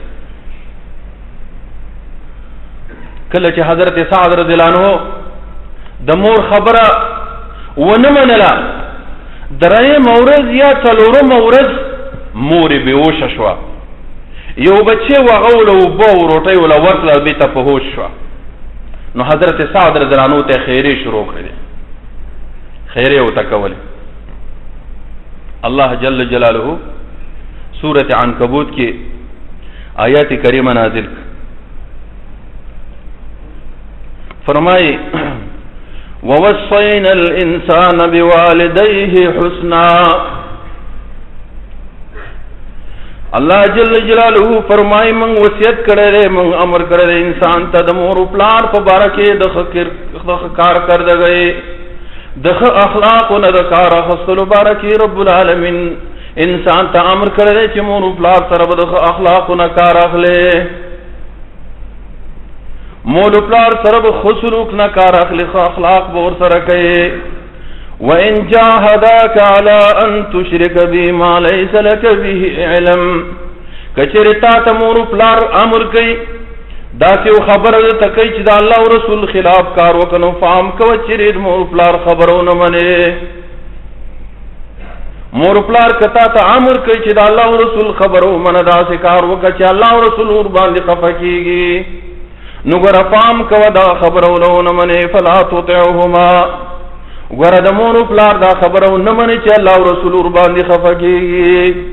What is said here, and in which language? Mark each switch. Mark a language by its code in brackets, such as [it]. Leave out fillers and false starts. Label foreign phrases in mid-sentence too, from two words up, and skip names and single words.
[ps] کله چې حضرت سعد [ar] رضی الله عنه [ps] د مور خبره ونه منله درېیم ورځ یا څلورمه ورځ مور یې بېهوشه شوه یو بچی وهغه وله اوبه او روټۍ وله ورکړه بېرته په هوش شوه نو حضرت سعد [ar] رضی الله عنه [ps] ته خیرې شروع کړې خیرې ورته کولې الله [ar] جل جلاله [ps] سورة عنکبوت کې آیات کریمه نازل فرمایي [ar] ووصينا الانسان بوالديه حسنا [ps] الله [ar] جل جلاله [ps] فرمای من وصیت کړی من امر کړی انسان ته د مور او پلار په باره کې د کار کردګۍ د اخلاق او د کار اخیستلو باره کې رب العالمین انسان ته امر کړی چې مور او پلار سره به د اخلاق او کار اخلي مور او پلار سره به ښه سلوک نه کار اخلي ښه اخلاق به ورسره کوي [ar] وَإِن جَاهَدَاكَ عَلَىٰ أَن تُشْرِكَ بِي مَا لَيْسَ لَكَ بِهِ عِلْمٌ [ps] کچېرې تا ته مور و پلار امر کوي داسې یو خبره درته کوي چې د الله او رسول خلاف کار وکړه نو فهم کوه چېرې د مور و پلار خبره ونه منې مور و پلار که تا ته امر کوي چې د الله او رسول خبره ومنه داسې کار وکړه چې الله او رسول ورباندې خفه کېږي نو ګوره پام کوه دا خبره ونه منې [ar] فلا تطعهما [ps] ګوره د مور و پلار دا خبره ونه منې چې الله او رسول ورباندې خفه کېږي